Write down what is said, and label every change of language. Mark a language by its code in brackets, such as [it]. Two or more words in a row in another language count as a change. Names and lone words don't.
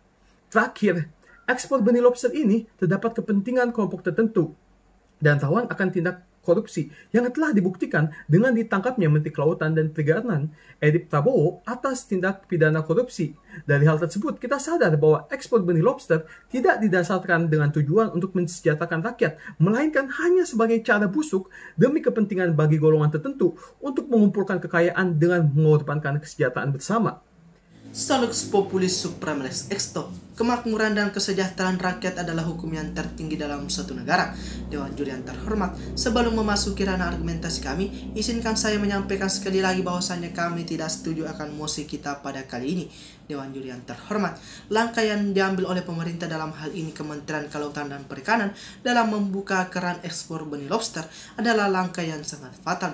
[id] Terakhir, ekspor benih lobster ini terdapat kepentingan kelompok tertentu dan rawan akan tindak korupsi yang telah dibuktikan dengan ditangkapnya Menteri Kelautan dan Perikanan Edi Prabowo atas tindak pidana korupsi. Dari hal tersebut, kita sadar bahwa ekspor benih lobster tidak didasarkan dengan tujuan untuk mensejahterakan rakyat, melainkan hanya sebagai cara busuk demi kepentingan bagi golongan tertentu untuk mengumpulkan kekayaan dengan mengorbankan kesejahteraan bersama. [la] Salux populis supremalis exto. [id] Kemakmuran dan kesejahteraan rakyat adalah hukum yang tertinggi dalam suatu negara. Dewan Juri yang terhormat, sebelum memasuki ranah argumentasi kami, izinkan saya menyampaikan sekali lagi bahwasannya kami tidak setuju akan mosi kita pada kali ini. Dewan Juri yang terhormat, langkah yang diambil oleh pemerintah dalam hal ini Kementerian Kelautan dan Perikanan dalam membuka keran ekspor benih lobster adalah langkah yang sangat fatal.